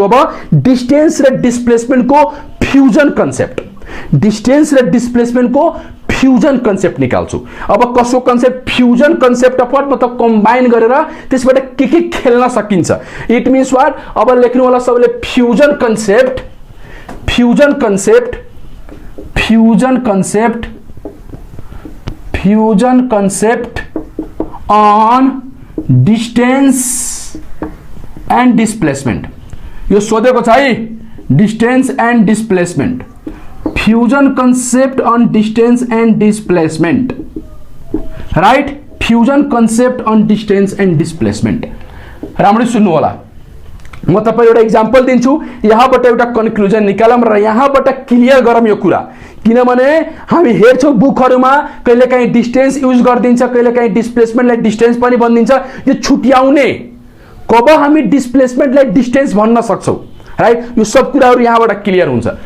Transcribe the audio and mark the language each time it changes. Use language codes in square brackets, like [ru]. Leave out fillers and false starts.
[ne] अब डिस्टेन्स र डिस्प्लेसमेन्ट को फ्युजन कन्सेप्ट, डिस्टेन्स र डिस्प्लेसमेन्ट को फ्युजन कन्सेप्ट निकाल्छु। अब कसो concept? [en] fusion concept of what [ne] मतलब कम्बाइन गरेर त्यसबाट के खेल्न सकिन्छ। It means what? अब लेख्नु होला सबले fusion concept [en] Fusion concept on distance and displacement. [ne] यो सोधेको छ है, [en] Distance and displacement, fusion concept on distance and displacement, right, fusion concept on distance and displacement. [ne] राम्ररी सुन्नु होला, म तपाईँ एउटा इक्जाम्पल दिन्छु, यहाँबाट एउटा कन्क्लुजन निकालौँ र यहाँबाट क्लियर गरौँ यो कुरा। किनभने हामी हेर्छौँ बुकहरूमा कहिलेकाहीँ डिस्टेंस युज गरिदिन्छ, कहिलेकाहीँ डिस्प्लेसमेन्टलाई डिस्टेंस पनि भनिदिन्छ। यो छुट्याउने कब हामी डिस्प्लेसमेन्टलाई डिस्टेंस भन्न सक्छौँ, राइट, यो सब कुराहरू यहाँबाट क्लियर हुन्छ।